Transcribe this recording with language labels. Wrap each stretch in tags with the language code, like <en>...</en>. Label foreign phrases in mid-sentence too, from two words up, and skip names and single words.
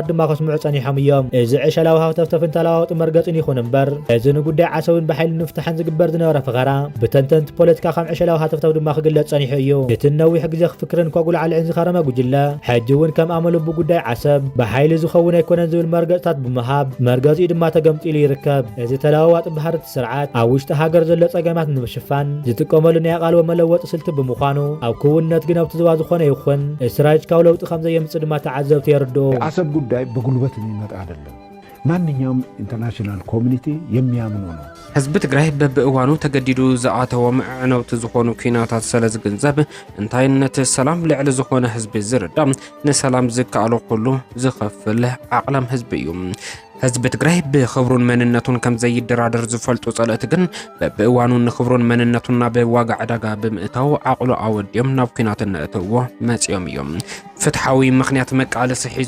<ti>ድማ ከስምዑ ፀኒሖም እዮም እዚ ዕሸላዊ ሃፍተፍተፍን ተለዋዋጢ መርገፅን ይኹን እምበር እዚ ንጉዳይ ዓሰብን ብሓይሊ ንፍታሕን ዝግበር ዝነበረ ፈኸራ ብተንተንቲ ፖለቲካ ከም ዕሸላዊ ሃፍተፍተፍ ድማ ክግለፅ ፀኒሑ እዩ እቲ ነዊሕ ግዜ ክፍክርን ከጉልዓልዕን ዝኸረመ ጉጅለ ሕጂ እውን ከም ኣመሉ ብጉዳይ ዓሰብ ብሓይሊ ዝኸውን ኣይኮነን ዝብል መርገፅታት ብምሃብ መርገፂኡ ድማ ተገምጢሉ ይርከብ እዚ ተለዋዋጢ ባህርቲ ስርዓት ኣብ ውሽጢ ሃገር ዘሎ ፀገማት ንምሽፋን ዝጥቀመሉ ናይ ቃልቦ መለወጢ ስልቲ ብምዃኑ ኣብ ክውንነት ግን ኣብቲ ዝባ ዝኾነ ይኹን ስትራቴጂካዊ ለውጢ ከም ዘየምፅእ ድማ ተዓዘብቲ የርድኡ</ti> <am>አሰብ ጉዳይ በጉልበት የሚመጣ አይደለም። ማንኛውም</am> <en>international community</en> <am>የሚያምኑ ነው።</am> <ti>ህዝብ ትግራይ በብእዋኑ ተገዲዱ ዝኣተወ ምዕነውቲ ዝኾኑ ኩናታት ስለ ዝግንዘብ እንታይነት ሰላም ልዕሊ ዝኾነ ህዝቢ ዝርዳ ንሰላም ዝከኣሎ ኩሉ ዝኸፍል ዓቕላም ህዝቢ እዩ። ህዝቢ ትግራይ ብኽብሩን መንነቱን ከም ዘይደራደር ዝፈልጡ ጸለእቲ ግን በብእዋኑን ንኽብሩን መንነቱና ብዋጋ ዕዳጋ ብምእታው ዓቕሉ ኣወድዮም ናብ ኩናት እነእትዎ መጽዮም እዮም ፍትሓዊ ምኽንያት መቃለሲ ሒዙ</ti>